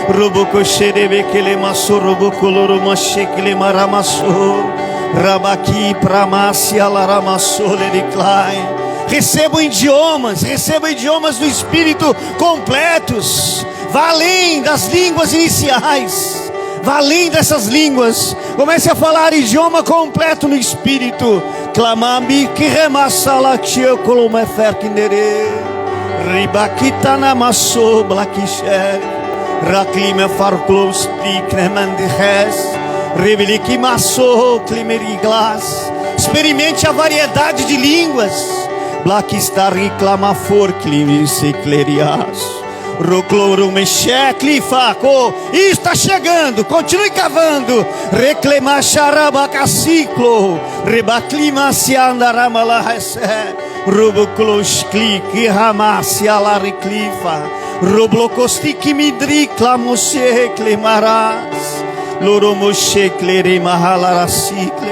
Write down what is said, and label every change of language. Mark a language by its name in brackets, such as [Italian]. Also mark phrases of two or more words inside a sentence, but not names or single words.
[Portuguese] Recebam idiomas do Espírito completos. Vá além das línguas iniciais, vá além dessas línguas. Comece a falar idioma completo no Espírito. Clamami que remassala tio colomefer kindere. Ribakita namasso blakisher. Raklime farclos picremandihes. Reveliki masso climeriglas. Experimente a variedade de línguas. Blakistar reclama for climisiclerias. Está chegando, continue cavando. Reclama xarabacaciclo. Rebaclima se andaramala rece. Roboclos clique ramase alariclifa. Roblocostic midri clamoshe clemarás. Loromoshe clerema halaracicle.